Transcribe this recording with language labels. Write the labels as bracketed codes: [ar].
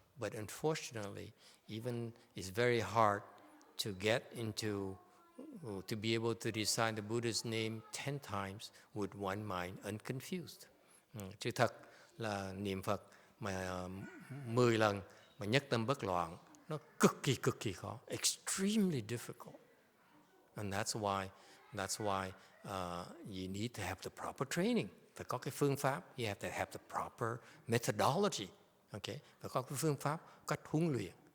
[en] But unfortunately, even it's very hard to get into, to be able to recite the Buddha's name 10 times with one mind unconfused. [vi] Chứ thật là niệm Phật mà 10 lần mà nhất tâm bất loạn, nó cực kỳ khó, [en] extremely difficult. And that's why you need to have the proper training. [vi] Phải có cái phương pháp, [en] you have to have the proper methodology. [vi] Okay, phải có cái phương pháp, cách huấn luyện.